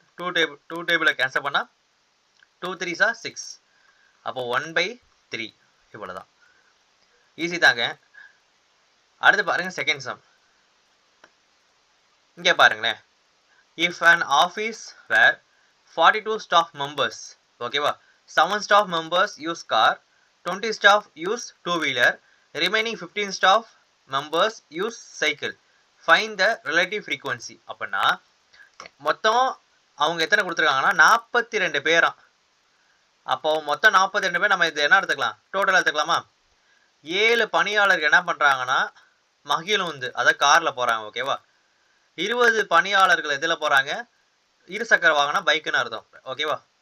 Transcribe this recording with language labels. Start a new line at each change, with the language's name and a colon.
Tamil: 2 டேபிளில் கேன்சல் பண்ணால் 2 3s 6. அப்போ 1/3 இவ்வளோதான். ஈஸி தாங்க. அடுத்து பாருங்க செகண்ட் சம். இங்கே பாருங்களேன்.
English: If an office where 42 staff members, ஓகேவா? 7 staff members use car, 20 staff use two-wheeler, remaining 15 staff members use cycle. Find the relative frequency.
Tamil: அப்படின்னா மொத்தம் அவங்க எத்தனை கொடுத்துருக்காங்கன்னா 42 பேராம். அப்போ மொத்தம் 42 பேர். நம்ம இது என்ன எடுத்துக்கலாம்? டோட்டல் எடுத்துக்கலாமா? 7 பணியாளர்கள் என்ன பண்ணுறாங்கன்னா மகிழுந்து, அதாவது காரில் போகிறாங்க. ஓகேவா? 20 பணியாளர்கள் எதில் போகிறாங்க? இருசக்கர வாகனம், பைக்குன்னு அர்த்தம். ஓகேவா?